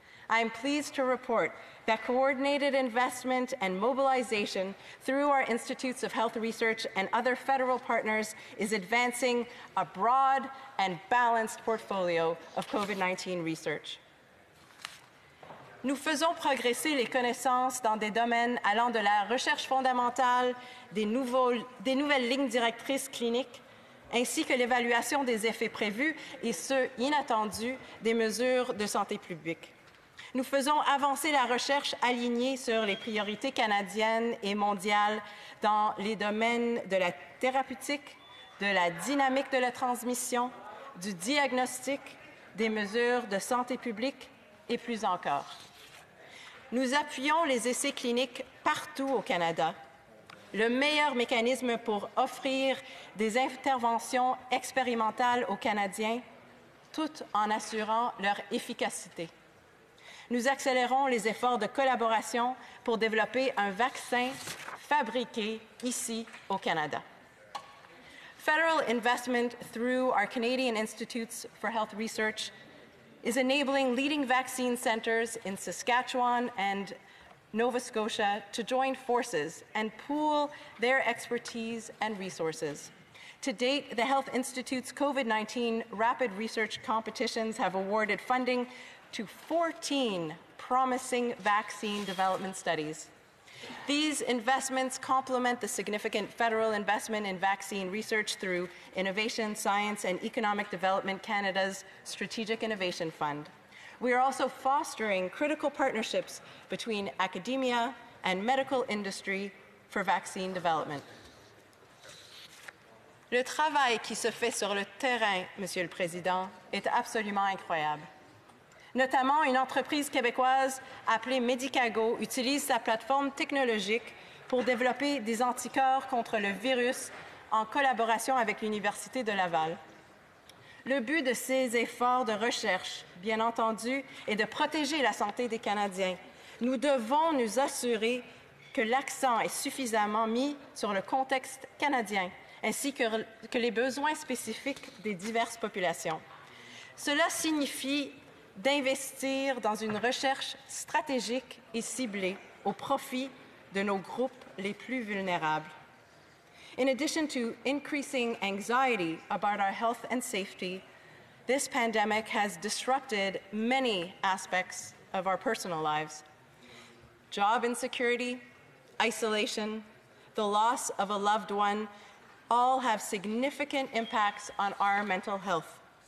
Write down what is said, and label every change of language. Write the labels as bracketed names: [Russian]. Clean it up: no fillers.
[English] I am pleased to report that coordinated investment and mobilization through our Institutes of Health Research and other federal partners is advancing a broad and balanced portfolio of COVID-19 research. [French] Nous faisons progresser les connaissances dans des domaines allant de la recherche fondamentale, des nouvelles lignes directrices cliniques, ainsi que l'évaluation des effets prévus et ceux inattendus des mesures de santé publique. Nous faisons avancer la recherche alignée sur les priorités canadiennes et mondiales dans les domaines de la thérapeutique, de la dynamique de la transmission, du diagnostic, des mesures de santé publique et plus encore. Nous appuyons les essais cliniques partout au Canada, le meilleur mécanisme pour offrir des interventions expérimentales aux Canadiens, tout en assurant leur efficacité. Nous accélérons les efforts de collaboration pour développer un vaccin fabriqué ici au Canada. [English] Federal investment through our Canadian Institutes for Health Research is enabling leading vaccine centers in Saskatchewan and Nova Scotia to join forces and pool their expertise and resources. To date, the Health Institute's COVID-19 rapid research competitions have awarded funding to 14 promising vaccine development studies. These investments complement the significant federal investment in vaccine research through Innovation, Science and Economic Development Canada's Strategic Innovation Fund. We are also fostering critical partnerships between academia and medical industry for vaccine development. [French] Le travail qui se fait sur le terrain, Monsieur le Président, est absolument incroyable. Notamment, une entreprise québécoise appelée Medicago utilise sa plateforme technologique pour développer des anticorps contre le virus en collaboration avec l'Université de Laval. Le but de ces efforts de recherche, bien entendu, est de protéger la santé des Canadiens. Nous devons nous assurer que l'accent est suffisamment mis sur le contexte canadien, ainsi que les besoins spécifiques des diverses populations. Cela signifie d'investir dans une recherche stratégique et ciblée au profit de nos groupes les plus vulnérables. [English] In addition to increasing anxiety about our health and safety, this pandemic has disrupted many aspects of our personal lives. Job insecurity, isolation, the loss of a loved one, all have significant impacts on our mental health.